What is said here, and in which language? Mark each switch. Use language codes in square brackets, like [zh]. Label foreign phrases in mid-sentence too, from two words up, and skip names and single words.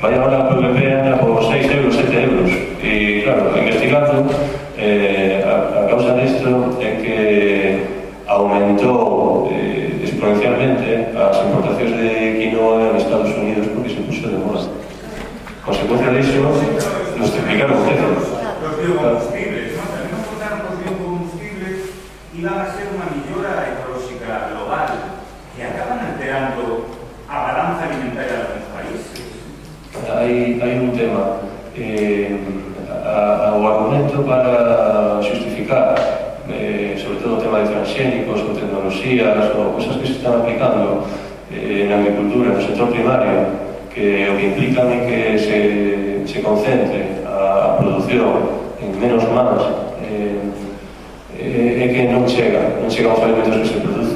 [gl] Vai agora a PVP anda por 6 euros, 7 euros. E, claro, investigando, a causa disto é que aumentou exponencialmente as importacións de quinoa en Estados Unidos porque se puxo de moda. Consecuencia disso, nos triplicaron o precio. [es] Los biocombustibles, ¿no? También nos contaron los biocombustibles iban a ser una millora ecológica global que acaban alterando a balanza alimentaria de algunos países. [gl] Hai un tema, o argumento para xustificar sobre todo o tema de transgénicos ou tecnoloxías ou cosas que se están aplicando na agricultura, no sector primario, que o que implican é que se concentre a produción en menos mans, é que non chega aos alimentos que se producen.